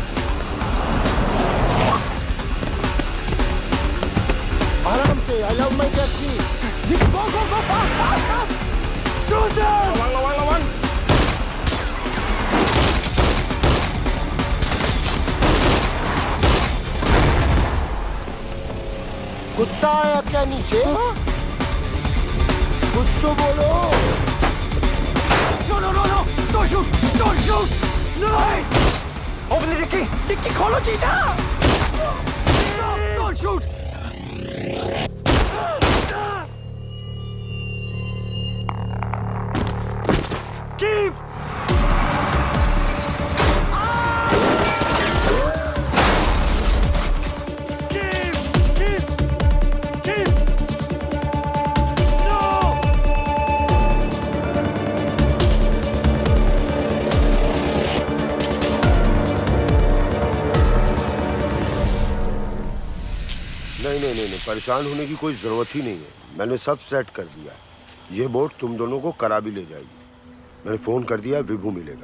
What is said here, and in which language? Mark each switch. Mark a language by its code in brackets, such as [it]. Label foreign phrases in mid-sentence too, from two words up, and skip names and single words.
[hi] आराम से, [en] I love my taxi. Go, fast, fast! Shoot him! [hi] लवंग. कुत्ता आया क्या नीचे? कुछ तो बोलो. [en] No! Don't shoot! No! Open the dicky! [hi] डिक्की खोलो जीजा! [en] Don't shoot! Keep! Keep! No! [hi] नहीं, परेशान होने की कोई जरूरत ही नहीं है. मैंने सब सेट कर दिया. ये बोट तुम दोनों को करा भी ले जाएगी. मैंने फोन कर दिया, विभू मिलेगा.